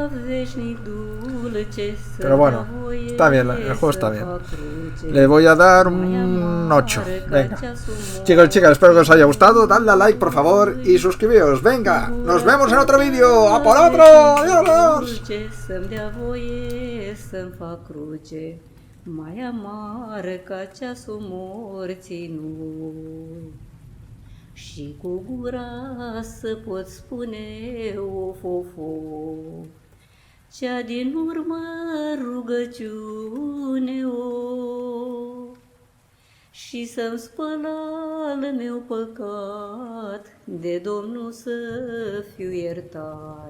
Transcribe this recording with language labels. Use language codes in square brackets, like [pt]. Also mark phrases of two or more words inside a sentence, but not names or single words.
[es] Pero bueno, está bien, el juego está bien. Le voy a dar un 8. Venga. Chicos y chicas, espero que os haya gustado. Dadle a like, por favor, y suscribíos. Venga, nos vemos en otro vídeo. ¡A por otro! ¡Adiós! [ro] Mai amară ca ceasul morții noi. Și cu gura să pot spune of, of, of, cea din urmă rugăciune, o, și să-mi spăl al meu păcat, de Domnul să fiu iertat.